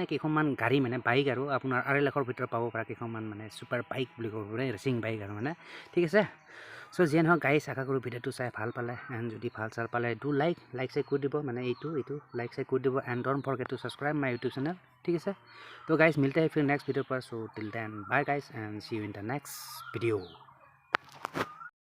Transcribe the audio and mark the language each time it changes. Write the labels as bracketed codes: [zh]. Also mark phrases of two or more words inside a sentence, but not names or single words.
[as] কেইখনমান গাড়ী মানে বাইক আৰু আপোনাৰ 2.5 লাখৰ ভিতৰত পাব পৰা কেইখনমান মানে [en] super bike [as] বুলি ক'ব পাৰে [en] racing bike [as] আৰু মানে ঠিক আছে চ' যিয়ে নহওক গাইজ আশা কৰোঁ ভিডিঅ'টো চাই ভাল পালে এণ্ড যদি ভাল চাল পালে [en] do like share [as] কৰি দিব মানে এইটো [en] like share [as] কৰি দিব এণ্ড [en] don't forget to subscribe my YouTube channel [as] ঠিক আছে তো গাইজ [hi] मिलते हैं फिर नेक्स्ट वीडियो पर [en] so till then bye guys and see you in the next video